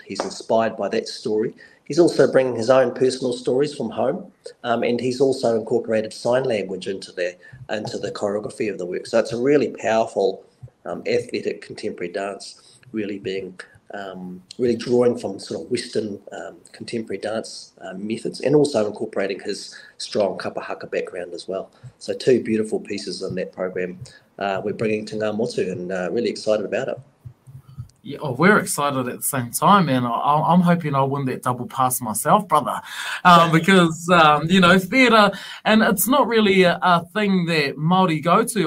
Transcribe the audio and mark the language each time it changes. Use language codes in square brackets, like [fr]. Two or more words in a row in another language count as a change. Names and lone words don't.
[en] He's inspired by that story. He's also bringing his own personal stories from home, and he's also incorporated sign language into the choreography of the work. So it's a really powerful, athletic contemporary dance, really being really drawing from sort of Western contemporary dance methods, and also incorporating his strong [mi] kapa haka [en] background as well. So two beautiful pieces in that program we're bringing to Ngā Motu, and really excited about it. Yeah, oh, we're excited at the same time, and I'm hoping I win that double pass myself, brother, because, you know, theatre, and it's not really a thing that Māori go to.